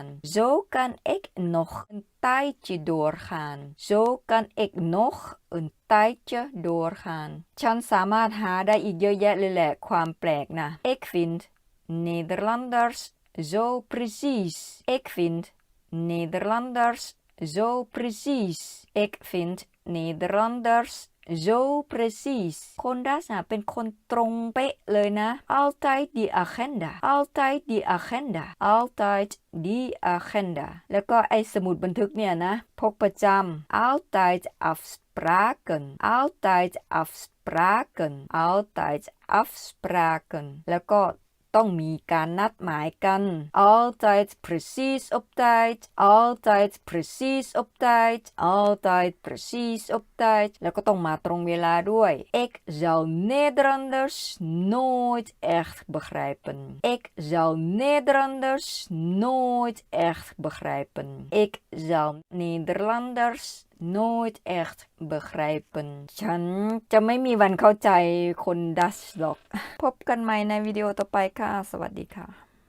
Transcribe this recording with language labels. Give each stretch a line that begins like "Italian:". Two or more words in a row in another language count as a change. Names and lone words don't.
Dutch: Zo kan ik nog een tijdje doorgaan. Zo kan ik nog een tijdje doorgaan.
Thai: ฉันสามารถหาได้อีกเยอะแยะเลยแหละความแปลกนะ
Dutch: Ik vind Nederlanders zo precies. Ik vind Nederlanders zo precies. Ik vind Nederlanders zo precies.
Thai: คนดัตช์น่ะเป็นคนตรงเป๊ะเลยนะ
Dutch: Altijd die agenda. Altijd die agenda. Altijd die agenda.
Thai: แล้วก็ไอ้สมุดบันทึกเนี่ยนะพกประจำ
Dutch: Altijd afspraken. Altijd afspraken. Altijd afspraken.
Thai: แล้วก็ต้องมีการนัดหมายกัน
Dutch: Altijd precies op tijd. Altijd precies op tijd. Altijd precies op tijd.
Thai: แล้วก็ต้องมาตรงเวลาด้วย
Dutch: Ik zou Nederlanders nooit echt begrijpen. Ik zou Nederlanders nooit echt begrijpen. Ik zou Nederlanders nooit echt begrijpen
Thai: ฉันจะไม่มีวันเข้าใจคนดัตช์หรอก พบกันใหม่ในวิดีโอต่อไปค่ะ สวัสดีค่ะ